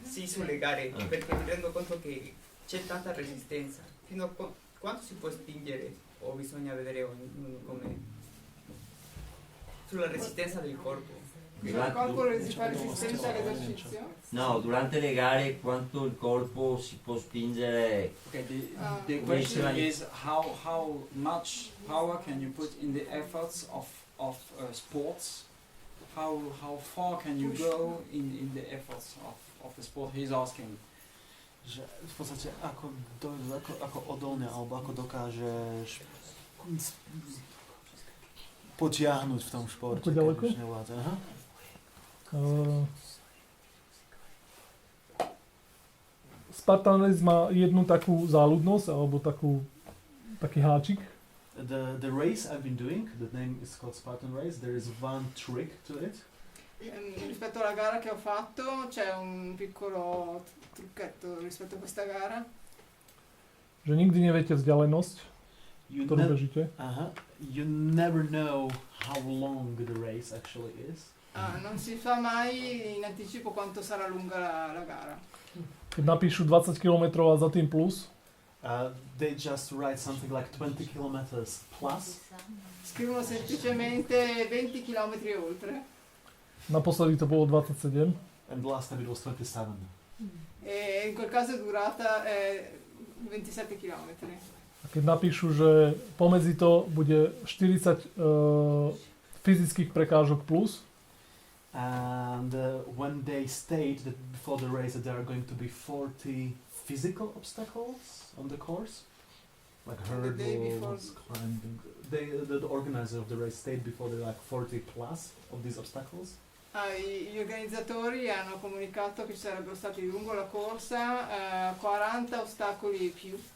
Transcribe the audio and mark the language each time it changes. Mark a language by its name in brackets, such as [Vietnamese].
[Italian] Sì, sulle gare, perché mi rendo conto che c'è tanta resistenza. Fino a quanto si può spingere o bisogna vedere come sulla resistenza del corpo? Il corpo fa resistenza all'esercizio? No, durante le gare quanto il corpo si può spingere. [English] Okay, the question is how much power can you put in the efforts of sports? How far can you go in the efforts of the sport? He's asking. [Slovak] Že v podstate ako odolne alebo ako dokážeš potiahnuť v tom športe. Ako ďaleko? Keď už nevládze. Aha. Spartan Race má jednu takú záľudnosť alebo taký háčik. [English] The race I've been doing, the name is called Spartan Race. There is one trick to it. [Italian] Rispetto alla gara che ho fatto c'è un piccolo trucchetto rispetto a questa gara. [Slovak] Že nikdy neviete vzdialenosť, ktorú bežíte. [English] You never know how long the race actually is. [Italian] Non si sa mai in anticipo quanto sarà lunga la gara. [Slovak] Keď napíšu 20 km a za tým plus, [English] They just write something like 20 kilometers plus. [Italian] Scrivono semplicemente 20 km e oltre. [Slovak] naposledy to bolo 27. [English] And the last time it was 27. [Italian] E in quel caso è durata 27 km. [Slovak] A keď napíšu, že pomedzi to bude 40 fyzických prekážok plus, [English] And when they state that before the race that there are going to be 40 physical obstacles on the course, like The day before. hurdles, climbing, the organizer of the race state before there like 40 plus of these obstacles. [Italian] Gli organizzatori hanno comunicato che ci sarebbero stati lungo la corsa 40 ostacoli e più.